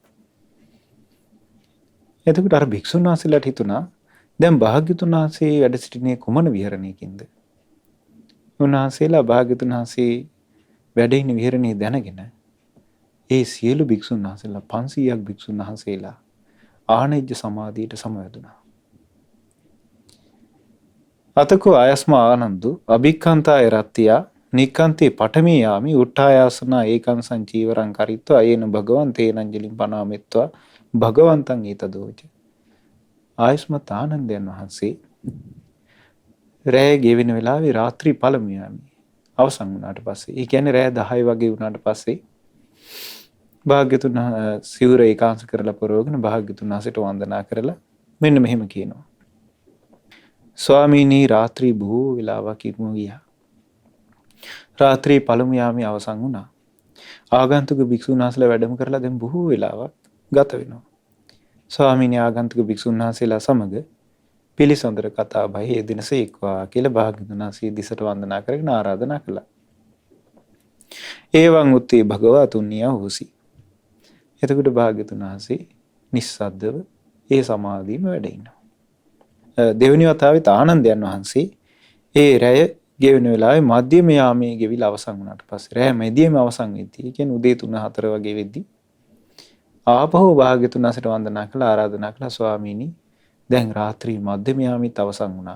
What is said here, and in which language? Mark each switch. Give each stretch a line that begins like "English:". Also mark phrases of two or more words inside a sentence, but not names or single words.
Sinhala: එතකොට අර භික්ෂුන් වහන්සේලාට හිතුණා දැන් භාග්‍යතුන් වහන්සේ වැඩ සිටිනේ කුමන විහරණයකින්ද? උන්වහන්සේලා භාග්‍යතුන් වහන්සේ වැඩ ඉන්න විහරණේ දැනගෙන ඒ සියලු භික්ෂුන් වහන්සේලා 500ක් භික්ෂුන් වහන්සේලා ආනෙජ්ජ සමාධියට සමවැදුණා.
Pali: අතකෝ ආයස්මා ආනන්දු අභික්ඛන්තාය රත්තියා නික්ඛන්තේ පඨමේ යාමි උට්ඨායාසනා ඒකං සංචීවරං කරිත්වා අයේන භගවන්තේන අංජලින් පනාමෙත්වා භගවන්තං ඊතදෝච.
Sinhala: ආයස්මත් ආනන්දයන් වහන්සේ රැය ගෙවෙන වෙලාවේ රාත්‍රී පළමු යාමි අවසන් වුණාට පස්සේ, ඒ කියන්නේ රැය 10 වගේ වුණාට පස්සේ භාග්‍යතුන් සිවුර ඒකාංශ කරලා පරවගෙන භාග්‍යතුන් වහන්සේට වන්දනා කරලා මෙන්න මෙහෙම කියනවා. ස්වාමීනි රාත්‍රී බොහෝ වෙලාවක් ඉක්ම ගියා. රාත්‍රී පළමු යාමේ අවසන් වුණා. ආගන්තුක භික්ෂුන් වහන්සේලා වැඩම කරලා දැන් බොහෝ වෙලාවක් ගත වෙනවා. ස්වාමීනි ආගන්තුක භික්ෂුන් වහන්සේලා සමග පිළිසඳර කතා බහ යෙදෙනසේක්වා කියලා භාග්‍යවතුන් වහන්සේ දිසට වන්දනා කරගෙන ආරාධනා කළා.
Pali: ඒවං උත්තේ භගවා තුන්නියා හොසි.
Sinhala: එතකොට භාග්‍යවතුන් වහන්සේ නිස්සද්දව ඒ සමාධියම වැඩ ඉන්නවා. දෙවෙනි වතාවෙත් ආනන්දයන් වහන්සේ ඒ රැය ගෙවෙන වෙලාවේ මධ්‍යම යාමයේ ගෙවිලා අවසන් වුණාට පස්සේ රැය මැදියේම අවසන් වෙද්දී, ඒ කියන්නේ උදේ 3-4 වගේ වෙද්දී ආපහු භාග්‍යවතුන් වහන්සේට වන්දනා කළා, ආරාධනා කළා ස්වාමීනි දැන් රාත්‍රී මධ්‍යම යාමෙත් අවසන් වුණා.